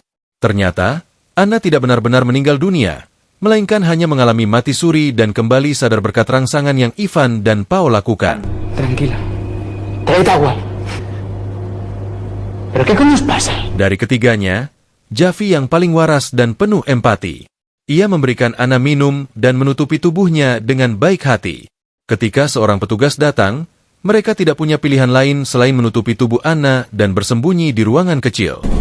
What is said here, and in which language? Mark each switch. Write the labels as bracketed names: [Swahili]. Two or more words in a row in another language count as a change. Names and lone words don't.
[Indonesian] Ternyata, Anna tidak benar-benar meninggal dunia, melainkan hanya mengalami mati suri dan kembali sadar berkat rangsangan yang Ivan dan Pao lakukan. [Spanish] Tranquila. Trae agua. ¿Pero qué coño pasa? [Indonesian] Dari ketiganya, Javi yang paling waras dan penuh empati. Ia memberikan Anna minum dan menutupi tubuhnya dengan baik hati. Ketika seorang petugas datang, mereka tidak punya pilihan lain selain menutupi tubuh Anna dan bersembunyi di ruangan kecil.